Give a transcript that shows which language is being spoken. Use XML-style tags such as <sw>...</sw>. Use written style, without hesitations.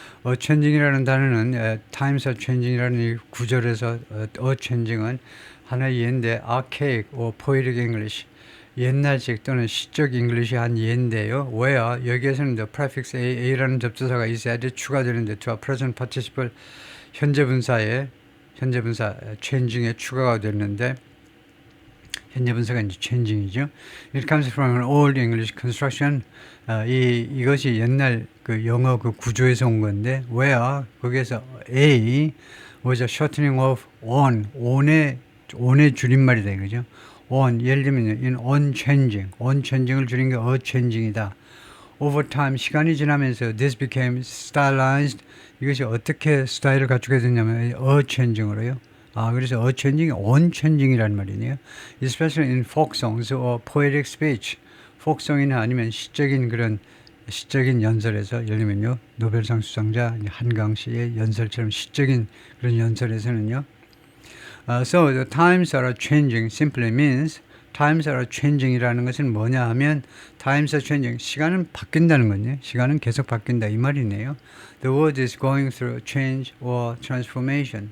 <ko>changing이라는 단어는 times are changing이라는 이 구절에서 changing은 하나의 예인데</ko> <en>archaic or poetic English</en> <ko>옛날식 또는 시적 잉글리시 한 예인데요. where 여기에서는</ko> <en>the prefix</en> <ko>a라는 접두사가 있어야 돼 추가되는데</ko> <en>to a present participle</en> <ko>현재 분사 changing에 추가가 됐는데 현재 분사가 이제 changing이죠.</ko> <en>It comes from an old English construction.</en> <ko>이것이 옛날 그 영어 그 구조에서 온 건데,</ko> <en>where</en> <ko>거기에서</ko> <en>A was a shortening of</en> <ko>on의 줄임말이다 이거죠. on 예를 들면 in on changing을 줄인 게 changing이다.</ko> <en>Over time</en> <ko>시간이 지나면서</ko> <en>this became stylized.</en> <ko>이것이 어떻게 스타일을 갖추게 됐냐면 changing으로요. 그래서 a changing, on changing이라는 말이네요.</ko> <en>Especially in folk songs or poetic speech.</en> <ko>folksong이나 아니면 시적인 연설에서 예를 들면요 노벨상 수상자 한강 씨의 연설처럼 시적인 그런 연설에서는요.</ko> <en>So the times are changing simply means times are changing이라는 것은 뭐냐 하면 times are changing</en> <ko>시간은 바뀐다는 거예요. 시간은 계속 바뀐다 이 말이네요.</ko> <en>The world is going through change or transformation.</en>